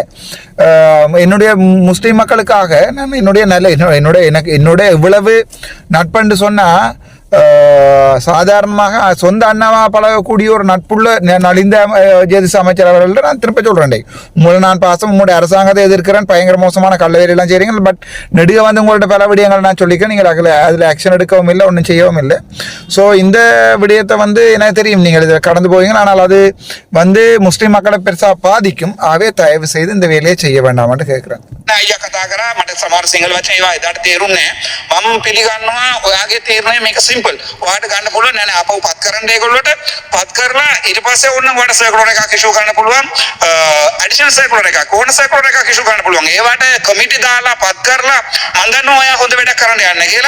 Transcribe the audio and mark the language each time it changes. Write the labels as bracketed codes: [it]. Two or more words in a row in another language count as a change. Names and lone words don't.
[ta] என்னுடைய முஸ்லீம் மக்களுக்காக நான் என்னுடைய இவ்வளவு நட்பண்டு சொன்னால் சாதாரணமாக சொந்த அண்ணாவா பழகக்கூடிய ஒரு நட்புள்ள நலிந்த ஜேதிஸ் அமைச்சர் அவர்கள்ட்ட நான் திரும்ப சொல்கிறேன், உங்களை நான் பாசம் உங்களுடைய அரசாங்கத்தை எதிர்க்கிறேன், பயங்கர மோசமான கல்லவேரியெல்லாம் செய்கிறீங்க. பட் நெடுக வந்து உங்கள்ட்ட பல விடயங்கள் நான் சொல்லிக்கிறேன், நீங்கள் அதில் ஆக்ஷன் எடுக்கவும் இல்லை, ஒன்றும் செய்யவும் இல்லை. ஸோ இந்த விடயத்தை வந்து எனக்கு தெரியும் நீங்கள் இதை கடந்து போவீங்க. ஆனால் அது வந்து முஸ்லீம் மக்களை பெருசாக பாதிக்கும். ஆகவே தயவு செய்து இந்த வேலையை செய்ய வேண்டாம்னு கேட்குறேன். [si] අයියා කතා කරා මට සමහර සිංහල වචන ඒවා එදාට තේරුන්නේ නැහැ. මම පිළිගන්නවා ඔයාගේ තීරණය මේක සිම්පල්. ඔයාට ගන්න පුළුවන් නෑ නෑ අපව පත් කරන්න ඒගොල්ලොට පත් කරලා ඊට පස්සේ ඕන්න ඔයාට සර්කුලර් එකක් ඉෂුව කරන්න පුළුවන්. [en] additional circular [si] එකක් ඕන සර්කුලර් එකක් ඉෂු කරන්න පුළුවන්. ඒවට කමිටි දාලා පත් කරලා මම දන්නවා ඔයා හොඳ වැඩක් කරන්න යන්නේ කියලා.